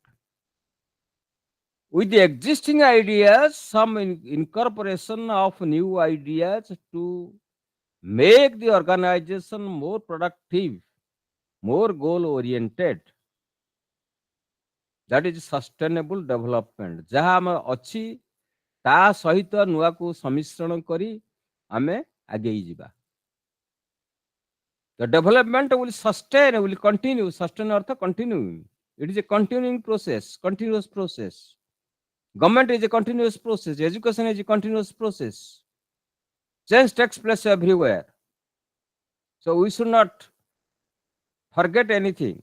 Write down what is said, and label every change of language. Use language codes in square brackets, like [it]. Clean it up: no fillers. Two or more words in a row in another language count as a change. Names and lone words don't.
[en] With the existing ideas, some incorporation of new ideas to make the organization more productive, more goal oriented. That is sustainable development. [or] ଯାହା ଆମ ଅଛି ତା ସହିତ ନୂଆକୁ ସମ୍ମିଶ୍ରଣ କରି ଆମେ ଆଗେଇ ଯିବା. [en] The development will sustain, will continue. Sustain ଅର୍ଥ continuing. It is a continuing process, continuous process. Government is a continuous process. Education is a continuous process. Change takes place everywhere. So we should not forget anything.